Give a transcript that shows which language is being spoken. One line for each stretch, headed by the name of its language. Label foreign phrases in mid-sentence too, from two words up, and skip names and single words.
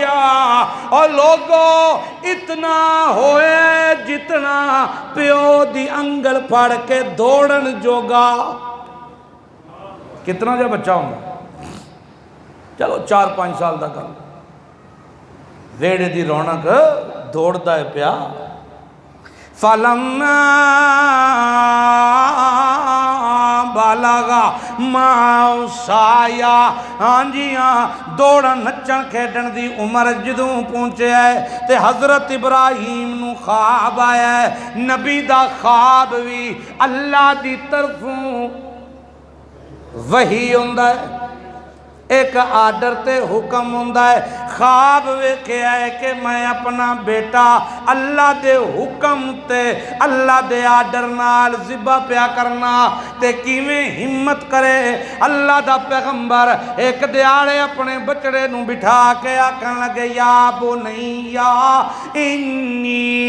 Punjabi: اور لوگو اتنا ہوئے جتنا پیو دی انگل پھڑ کے دوڑن جوگا، کتنا جا بچہ ہوگا چلو 4-5 سال دا کر ویڑے دی رونق دوڑدا ہے پیا۔
Arabic: فلما بلغ معه السعي،
Punjabi: ہاں جی ہاں دوڑن نچن کھیڈن دی عمر جدوں پہنچے ہے تے حضرت ابراہیم نو خواب آیا ہے۔ نبی دا خواب بھی اللہ دی طرفوں وحی ہوندا ہے، ایک آرڈر تے حکم ہوندا ہے۔ خواب ویکھیا ہے کہ میں اپنا بیٹا اللہ دے حکم تے اللہ دے آرڈر نال ذبح پیا کرنا تے کیویں ہمت کرے اللہ دا پیغمبر ایک دیاڑے اپنے بچڑے نو بٹھا کے آکھن لگے
Arabic: یا بنیا انی